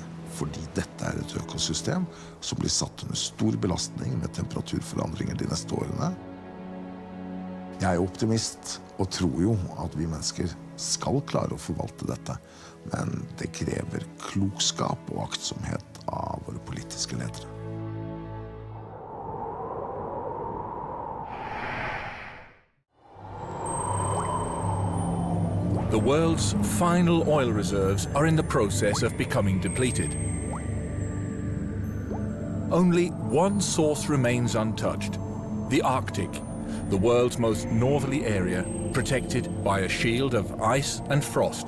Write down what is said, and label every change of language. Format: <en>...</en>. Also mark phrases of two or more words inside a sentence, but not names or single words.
<no>Fordi dette et økosystem som blir satt under stor belastning med temperaturforandringer de neste årene. Jeg optimist og tror jo at vi mennesker skal klare å forvalte dette, men det krever klokskap og aktsomhet av våre politiske ledere.</no> <en>The world's final oil reserves are in the process of becoming depleted. Only one source remains untouched, the Arctic, the world's most northerly area, protected by a shield of ice and frost.</en>